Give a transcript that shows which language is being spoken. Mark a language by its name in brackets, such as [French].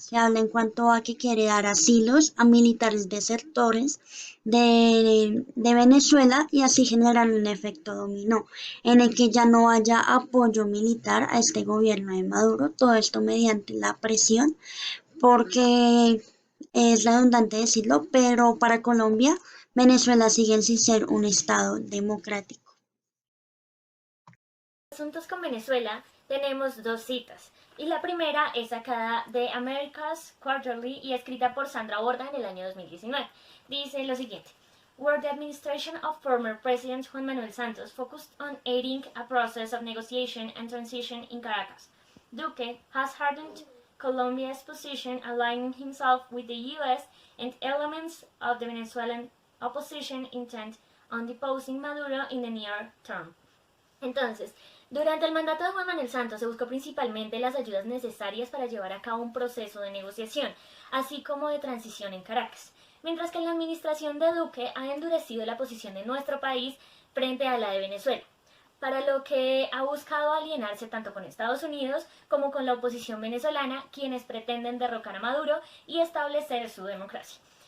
[Spanish] Se habla en cuanto a que quiere dar asilos a militares desertores de Venezuela y así generar un efecto dominó en el que ya no haya apoyo militar a este gobierno de Maduro, todo esto mediante la presión, porque es redundante decirlo, pero para Colombia Venezuela sigue sin ser un estado democrático. Asuntos con Venezuela tenemos dos citas, y la primera es sacada de America's Quarterly y escrita por Sandra Borda en el año 2019. Dice lo siguiente: [English] where the administration of former President Juan Manuel Santos focused on aiding a process of negotiation and transition in Caracas, Duque has hardened Colombia's position, aligning himself with the U.S. and elements of the Venezuelan opposition intent on deposing Maduro in the near term. [Spanish] Entonces, durante el mandato de Juan Manuel Santos se buscó principalmente las ayudas necesarias para llevar a cabo un proceso de negociación, así como de transición en Caracas, mientras que la administración de Duque ha endurecido la posición de nuestro país frente a la de Venezuela, para lo que ha buscado alienarse tanto con Estados Unidos como con la oposición venezolana, quienes pretenden derrocar a Maduro y establecer su democracia.